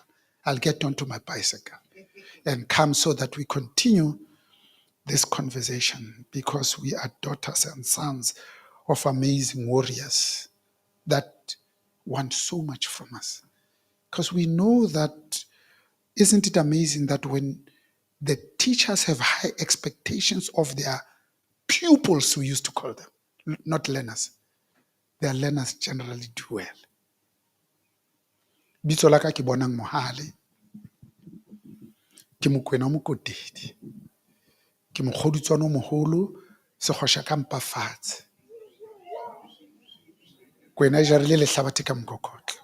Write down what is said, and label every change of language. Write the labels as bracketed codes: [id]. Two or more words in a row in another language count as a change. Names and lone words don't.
[en] I'll get onto my bicycle and come so that we continue this conversation, because we are daughters and sons of amazing warriors that want so much from us. Because we know that, isn't it amazing that when the teachers have high expectations of their pupils, we used to call them, not learners, their learners generally do well. [st] Bitso la ka ke Bonang Mohale, ke Mokwena Mokotedi, ke Mokgodutswane o Moholo, Sekgosha ka Mpafatse. Kwena e jarile lehlabathe ka mokokotlo.